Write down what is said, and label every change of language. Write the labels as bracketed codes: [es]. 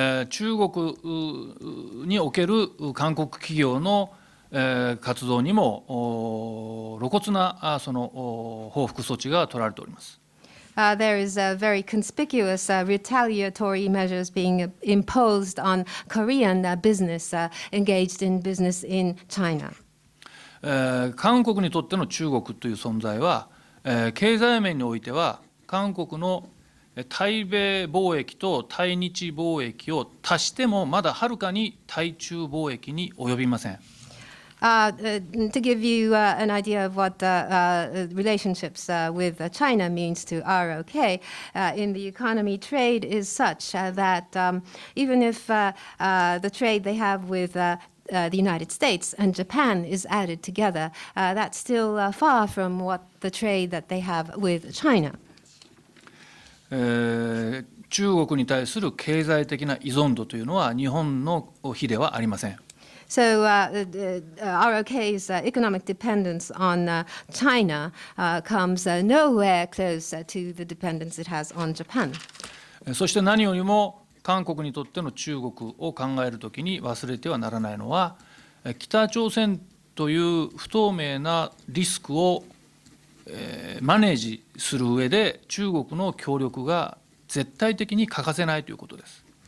[ja] 中国における韓国企業の活動にも露骨なその報復措置が取られております。 [en] There is very conspicuous retaliatory measures being imposed on Korean business engaged in business in China. [ja] 韓国にとっての中国という存在は、経済面においては韓国の対米貿易と対日貿易を足してもまだはるかに対中貿易に及びません。 [en] To give you an idea of what relationships with China means to ROK, in the economy, trade is such that even if the trade they have with the United States and Japan is added together, that's still far from what the trade that they have with China. [ja] 中国に対する経済的な依存度というのは日本の比ではありません。 [en] So ROK's economic dependence on China comes nowhere close to the dependence it has on Japan. [ja] そして何よりも韓国にとっての中国を考えるときに忘れてはならないのは、北朝鮮という不透明なリスクをマネージする上で中国の協力が絶対的に欠かせないということです。